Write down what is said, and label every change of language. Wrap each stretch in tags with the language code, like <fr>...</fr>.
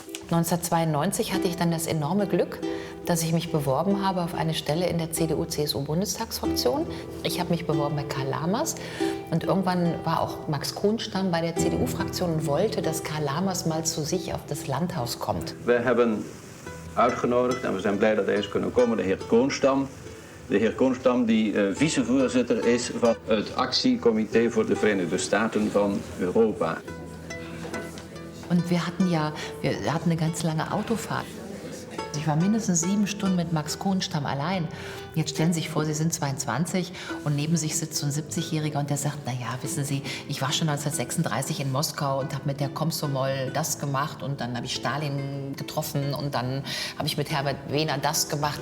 <de>1992 hatte ich dann das enorme Glück, dass ich mich beworben habe auf eine Stelle in der CDU-CSU-Bundestagsfraktion. Ich habe mich beworben bei Karl Lamers und irgendwann war auch Max Kohnstamm bei der CDU-Fraktion und wollte, dass Karl Lamers mal zu sich auf das Landhaus kommt.</de> <nl>Wir haben uitgenodigd en we zijn blij dat deze kunnen komen, de heer Koonstam. De heer Koonstam die vicevoorzitter is van het actiecomité voor de Verenigde Staten van Europa.</nl> <de>Und wir hatten eine ganz lange Autofahrt. Ich war mindestens 7 Stunden mit Max Kohnstam allein. Jetzt stellen Sie sich vor, Sie sind 22 und neben sich sitzt so ein 70-Jähriger und der sagt, naja, wissen Sie, ich war schon 1936 in Moskau und habe mit der Komsomol das gemacht und dann habe ich Stalin getroffen und dann habe ich mit Herbert Wehner das gemacht.</de>